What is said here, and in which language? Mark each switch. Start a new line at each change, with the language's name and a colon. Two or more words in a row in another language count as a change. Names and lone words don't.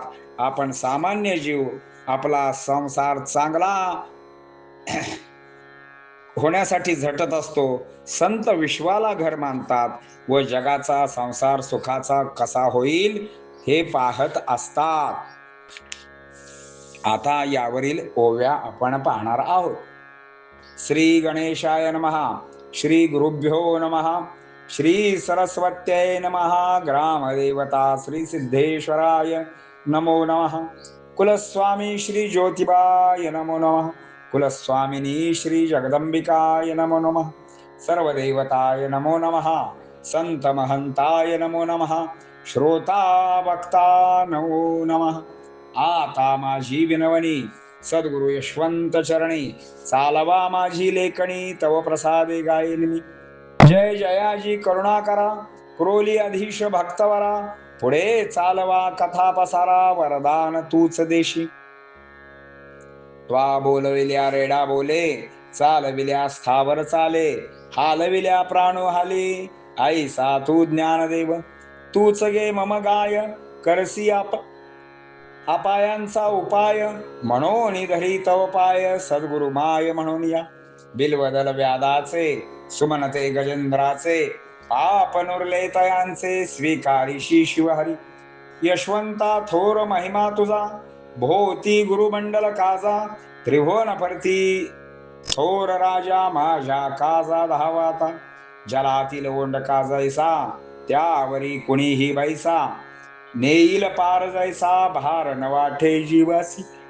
Marathi: आपण सामान्य जीव आपला संसार चांगला होण्यासाठी झटत असतो। संत विश्वाला घर मानतात व जगाचा संसार सुखाचा कसा होईल हे पाहत असतात। आता यावरील ओव्या आपण पाहणार आहोत।
Sanskrit: श्री गणेशाय नमः। श्री गुरुभ्यो नमः। श्री सरस्वत्यै नमः। ग्रामदेवता श्री सिद्धेश्वराय नमो नमः। कुलस्वामी श्री ज्योतिबाय नमो नमः। कुलस्वामिनी श्री जगदंबिकाय नमो नमः। सर्वदेवताय नमो नमः। संत महंताय नमो नमः। श्रोता वक्ता नमो नमः।
Marathi: आता माझी विनवणी सद्गुरु यशवंत चरणी, चालवा माझी लेखणी, तव प्रसादे गायेन मी। जय जयाजी करुणा करा, क्रोली अधीश भक्तवरा, पुढे चालवा कथा पसारा, वरदान तूच देशी। त्वा बोलविल्या रेडा बोले, चालविल्या स्थावर चाले, हालविल्या प्राणो हाले, ऐसा तू ज्ञानदेव। तूच गे मम गाय, करसी अपायांचा उपाय, म्हणून धरी तव पाय, सद्गुरु माय म्हणून या। बिलवदल व्यादाचे, सुमनते गजेंद्राचे, पाप नुरले तयांचे, स्वीकारिशी शिवहरी। यशवंता थोर महिमा तुझा, भोवती गुरुमंडल काजा, त्रिभुवन परती थोर राजा माझ्या काजा धावाता, जलातील ओंडका जैसा त्यावरी कुणीही बैसा, नेईल पार जैसा भार न वाटे जीवासी.